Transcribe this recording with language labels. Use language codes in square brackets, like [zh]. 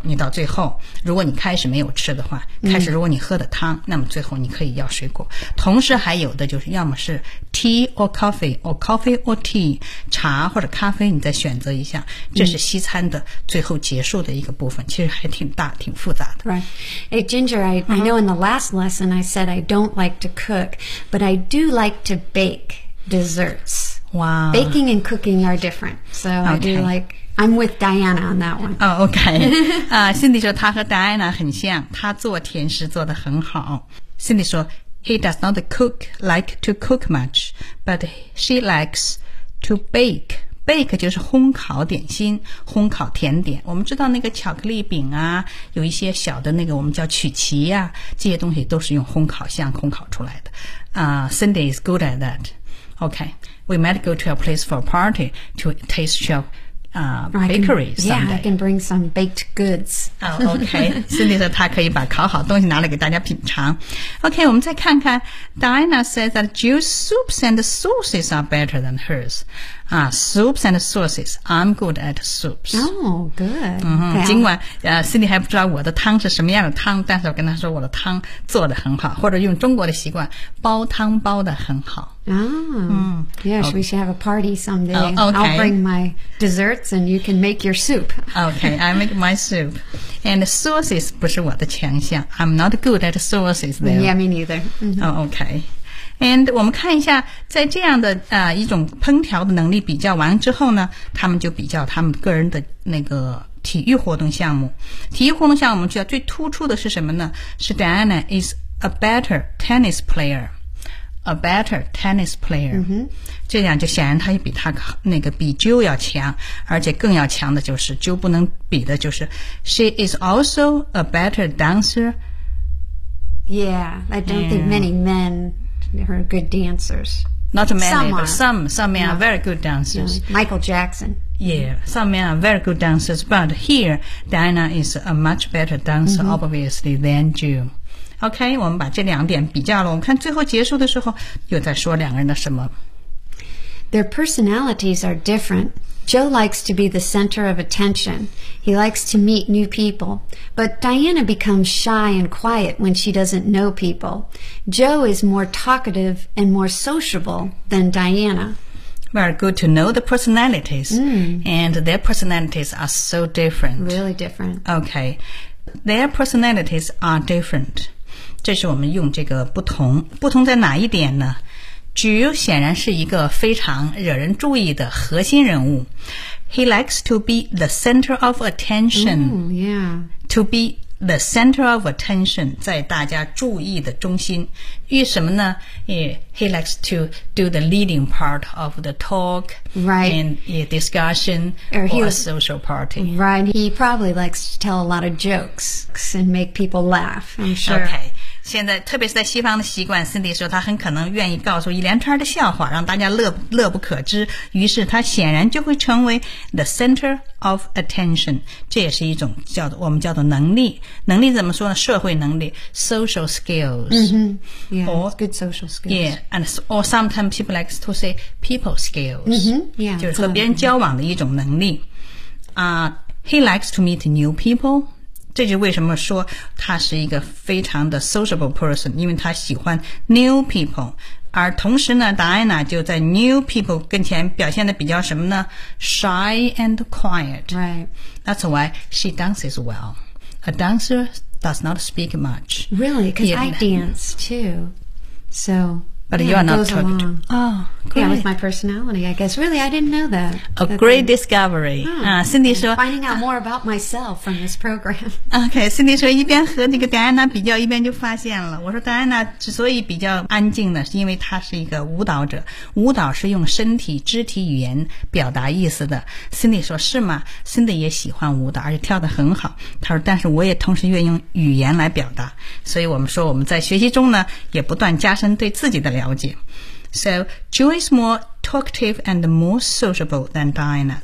[zh] 你到最后，如果你开始没有吃的话，开始如果你喝的汤，那么最后你可以要水果。同时还有的就是，要么是 [en] tea or coffee， or coffee or tea， [zh] 茶或者咖啡，你再选择一下。这是西餐的最后结束的一个部分，其实还挺大、挺复杂的。 [en] Right, hey Ginger, I know in the last lesson I said I don't like to cook, but I do like to bake desserts. Wow, baking and cooking are different, so I do like. I'm with Diana on that one. [zh] Oh, okay. Cindy 说她和 Diana 很像，她做甜食做得很好。 [en] Cindy 说 ，He does not cook like to cook much, but she likes to bake. [zh] Bake 就是烘烤点心，烘烤甜点。我们知道那个巧克力饼啊，有一些小的那个我们叫曲奇啊，这些东西都是用烘烤箱烘烤出来的。 [en] Cindy is good at that. Okay, we might go to a place for a party to taste show. Bakeries. Yeah, I can bring some baked goods. [zh] Oh, okay. Cindy 说她可以把烤好东西拿来给大家品尝。 [en] Okay, [zh] 我们再看看 [en] Diana says that Jill's soups and sauces are better than hers. Soups and sauces. I'm good at soups. Oh, good. [zh] 尽管Cindy 还不知道我的汤是什么样的汤，但是我跟她说我的汤做得很好，或者用中国的习惯，煲汤煲得很好。 [en] Yes, we should have a party someday. Okay. I'll bring my desserts and you can make your soup. Okay, I make my soup. And sauces [zh] 不是我的强项。 [en] I'm not good at sauces, though. Yeah, me neither. Okay. [zh] And 我们看一下在这样的一种烹调的能力比较完之后呢，他们就比较他们个人的那个体育活动项目。体育活动项目我们觉得最突出的是什么呢？ [en] 是 Diana is a better tennis player. A better tennis player.、 Mm-hmm. [zh] 这样就显然他比他那个比 Jill 要强，而且更要强的就是 Jill 不能比的就是 [en] She is also a better dancer. Yeah, I don't think many men are good dancers. Not many, some but some men are very good dancers. Yeah, Michael Jackson. Yeah, some men are very good dancers. But here, Diana is a much better dancer,、mm-hmm. obviously, than Jill. [zh] OK, 我们把这两点比较了。我们看最后结束的时候又在说两个人的什么。 [en] Their personalities are different. Joe likes to be the center of attention. He likes to meet new people. But Diana becomes shy and quiet when she doesn't know people. Joe is more talkative and more sociable than Diana. Very good to know the personalities.、 Mm. And their personalities are so different. Really different. OK. Their personalities are different. [zh] 这是我们用这个不同，不同在哪一点呢？Jill 显然是一个非常惹人注意的核心人物。 [en] He likes to be the center of attention. Ooh, yeah. To be the center of attention, [zh] 在大家注意的中心。因为什么呢？ [en] He likes to do the leading part of the talk, right, and a discussion or a social party. Right, he probably likes to tell a lot of jokes and make people laugh, I'm sure. [zh] Okay, 现在特别是在西方的习惯， Cindy 说他很可能愿意告诉一连串的笑话，让大家 乐不可支，于是他显然就会成为 [en] the center of attention. [zh] 这也是一种叫我们叫做能力。能力怎么说呢？社会能力， [en] social skills.、 Mm-hmm. Yeah, or, good social skills. Yeah, and or sometimes people like to say people skills. Mm-hmm, yeah, [zh] 就是和别人交往的一种能力。 [en] He likes to meet new people. [zh] 这就为什么说他是一个非常的 sociable person, 因为他喜欢 new people. 而同时呢 Diana 就在 new people 跟前表现的比较什么呢？ [en] Shy and quiet. Right. That's why she dances well. A dancer does not speak much. Really? Because I dance too. So, but yeah, you are not goes along. Oh, great. Yeah, with my personality, I guess. Really, I didn't know that. A great discovery. Cindy 说 finding out more about myself from this program. [zh] Okay, Cindy 说一边和那个 Diana 比较，一边就发现了。我说 Diana 之所以比较安静呢，是因为她是一个舞蹈者。舞蹈是用身体、肢体语言表达意思的。 Cindy 说是吗？Cindy 也喜欢舞蹈，而且跳得很好。她说，但是我也同时愿意用语言来表达。所以我们说我们在学习中呢，也不断加深对自己的了解。 [en] So, Joe is more talkative and more sociable than Diana.